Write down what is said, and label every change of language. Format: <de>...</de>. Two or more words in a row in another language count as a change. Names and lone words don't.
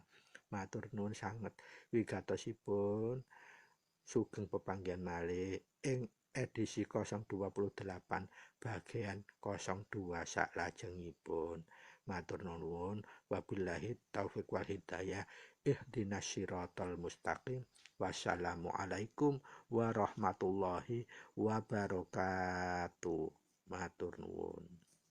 <jv>Matur nuwun sanget wigatosipun, sugeng pepanggihan malih ing edisi 028 bagian 02 saklajengipun. Matur nuwun,</jv> <ar>وبالله التوفيق والهداية, اهدنا الصراط المستقيم. والسلام عليكم ورحمة الله وبركاته.</ar> <jv>Matur nuwun.</jv>